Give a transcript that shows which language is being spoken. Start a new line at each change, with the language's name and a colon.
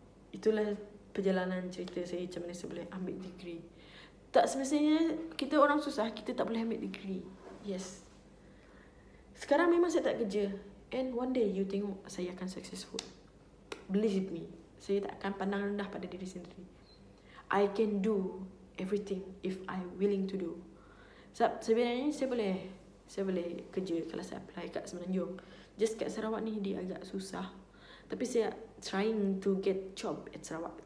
Malay: Itulah perjalanan cerita saya macam mana saya boleh ambil degree. Tak semestinya kita orang susah, kita tak boleh ambil degree.
English: Yes.
Malay: Sekarang memang saya tak kerja.
English: And one day you
Malay: tengok saya akan
English: successful. Believe me.
Malay: Saya tak akan pandang rendah pada diri sendiri.
English: I can do everything if I willing to do.
Malay: Sebab sebenarnya saya boleh kerja kalau saya apply kat Semenanjung.
English: Just
Malay: kat Sarawak ni dia agak susah. Tapi saya
English: trying to get job at Sarawak.